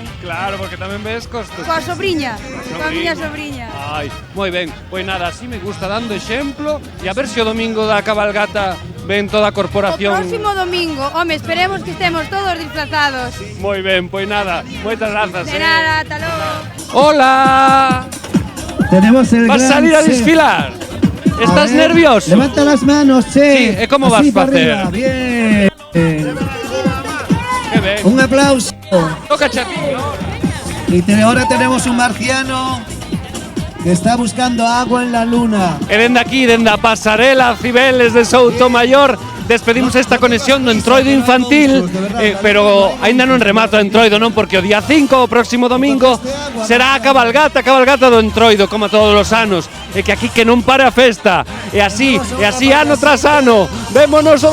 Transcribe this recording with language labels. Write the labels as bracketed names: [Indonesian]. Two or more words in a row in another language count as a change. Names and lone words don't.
[Galician] Claro, porque tamén ves costos. Coa sobriña, coa miña sobriña. Ai, moi ben. Pois nada, así me gusta dando exemplo e a ver se o domingo da cabalgata ven toda a O corporación. próximo domingo, home, esperemos que estemos todos disfrazados. Moi ben, pois nada, moitas grazas. De nada, ata logo. [Spanish] Hola! Tenemos el [Galician] Vas [Spanish] gran [Galician] salir a [Spanish] chef. [Galician] desfilar. [Spanish] A Estás ver, nervioso? Levanta las manos, chef. Sí, ¿y cómo Así vas a para hacer? arriba, Bien. [Galician] Que ben. [Spanish] Un aplauso. Toca chatín, ¿no? Y ahora tenemos un marciano que está buscando agua en la luna. [Galician] E dende aquí, dende a pasarela Cibeles de Soutomayor, despedimos esta conexión do Entroido infantil, pero aínda non remato o Entroido, non? Porque o día 5, o próximo domingo, será a cabalgata do Entroido, como todos os anos, e que aquí que non pare a festa, e así ano tras ano.